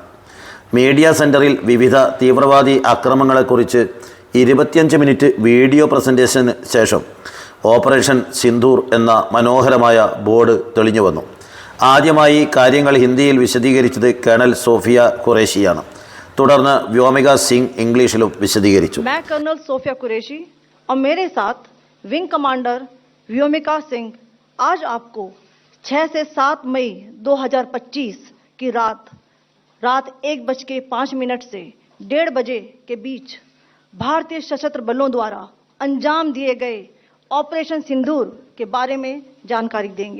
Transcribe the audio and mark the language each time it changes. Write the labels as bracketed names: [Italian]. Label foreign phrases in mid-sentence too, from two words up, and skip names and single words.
[English] media center [Malayalam] വിവിധ തീവ്രവാദി ആക്രമണങ്ങളെക്കുറിച്ച് 25 മിനിറ്റ് [English] video presentation [Malayalam] ശേഷം ഓപ്പറേഷൻ സിന്ധൂർ എന്ന മനോഹരമായ ബോർഡ് തെളിഞ്ഞു വന്നു. ആദ്യമായി കാര്യങ്ങൾ ഹിന്ദിയിൽ വിശദീകരിച്ചത് കേണൽ സോഫിയ ഖുറേഷിയാണ്. തുടർന്ന് വ്യോമിക സിംഗ് ഇംഗ്ലീഷിലും വിശദീകരിച്ചു. [Hindi] मैं कर्नल सोफिया कुरैशी और मेरे साथ [English] wing commander [Hindi] व्योमिका सिंह आज आपको 6 से 7 मई 2025 की रात 1:05 से 1:30 बजे के बीच भारतीय सशस्त्र बलों द्वारा अंजाम दिए गए ऑपरेशन सिंदूर के बारे में जानकारी देंगे.